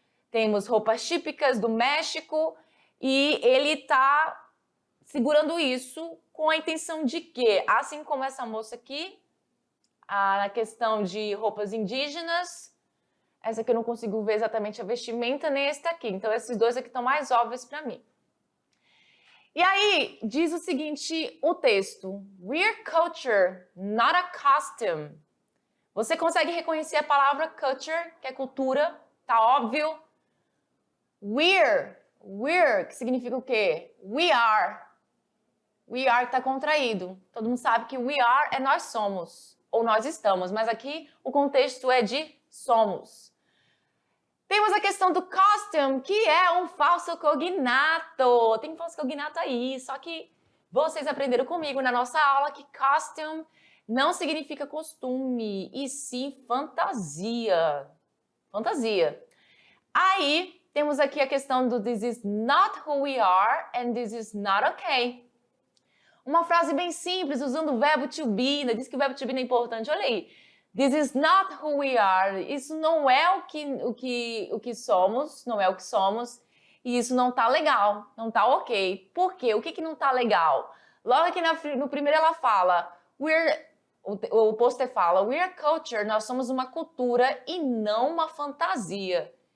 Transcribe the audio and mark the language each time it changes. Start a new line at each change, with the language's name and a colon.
Portuguese: Temos roupas típicas do México e ele está segurando isso com a intenção de quê? Assim como essa moça aqui, na questão de roupas indígenas, essa aqui eu não consigo ver exatamente a vestimenta, nem esse aqui. Então, esses dois aqui estão mais óbvios para mim. E aí, diz o seguinte, o texto.
English: We're culture, not a costume.
Portuguese: Você consegue reconhecer a palavra culture, que é cultura, tá óbvio? We're, que significa o quê?
English: We are.
Portuguese: We are está contraído. Todo mundo sabe que
English: we are
Portuguese: é nós somos, ou nós estamos, mas aqui o contexto é de somos. Temos a questão do costume, que é um falso cognato. Tem falso cognato aí, só que vocês aprenderam comigo na nossa aula que costume não significa costume, e sim fantasia. Fantasia. Aí, temos aqui a questão do
English: this is not who we are and this is not okay.
Portuguese: Uma frase bem simples, usando o verbo to be, né? Diz que o verbo to be não é importante, olha aí.
English: This is not who we are.
Portuguese: Isso não é o que somos, não é o que somos, e isso não tá legal, não tá ok. Por quê? O que não tá legal? Logo aqui no primeiro ela fala, o pôster fala,
English: we're culture,
Portuguese: nós somos uma cultura e não uma fantasia.